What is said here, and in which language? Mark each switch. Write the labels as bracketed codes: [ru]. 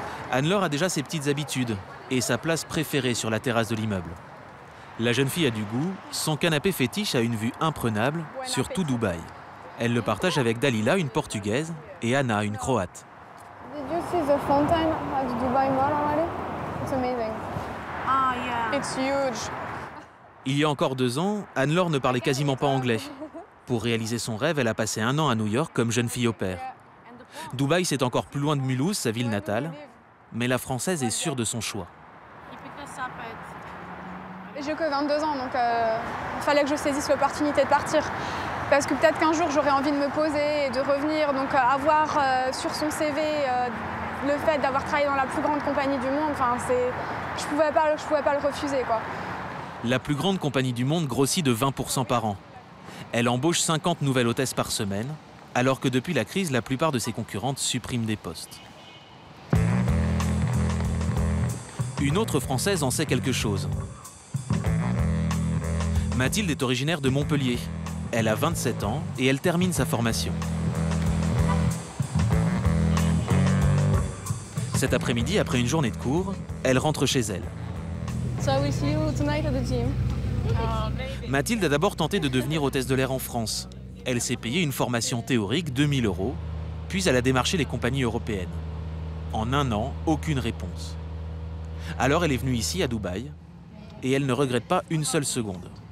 [fr] Anne-Laure a déjà ses petites habitudes et sa place préférée sur la terrasse de l'immeuble. La jeune fille a du goût, son canapé fétiche a une vue imprenable sur tout Dubaï. Elle le partage avec Dalila, une Portugaise, et Anna, une Croate. [en] Did you see the fountain at Dubai Mall already? It's amazing. Ah yeah. It's huge. [fr] Il y a encore 2 ans, Anne-Laure ne parlait quasiment pas anglais. Pour réaliser son rêve, elle a passé 1 an à New York comme jeune fille au pair. Dubaï, c'est encore plus loin de Mulhouse, sa ville natale, mais la Française est sûre de son choix. J'ai que 22 ans, donc il fallait que je saisisse l'opportunité de partir. Parce que peut-être qu'un jour, j'aurais envie de me poser et de revenir. Donc avoir sur son CV le fait d'avoir travaillé dans la plus grande compagnie du monde, je pouvais pas le refuser, quoi. La plus grande compagnie du monde grossit de 20% par an. Elle embauche 50 nouvelles hôtesses par semaine, alors que depuis la crise, la plupart de ses concurrentes suppriment des postes. Une autre Française en sait quelque chose. Mathilde est originaire de Montpellier. Elle a 27 ans et elle termine sa formation. Cet après-midi, après une journée de cours, elle rentre chez elle. [en] So I will see you tonight at the gym. [fr] Mathilde a d'abord tenté de devenir hôtesse de l'air en France. Elle s'est payée une formation théorique, 2 000 €, puis elle a démarché les compagnies européennes. En 1 an, aucune réponse. Alors elle est venue ici, à Dubaï, et elle ne regrette pas une seule seconde.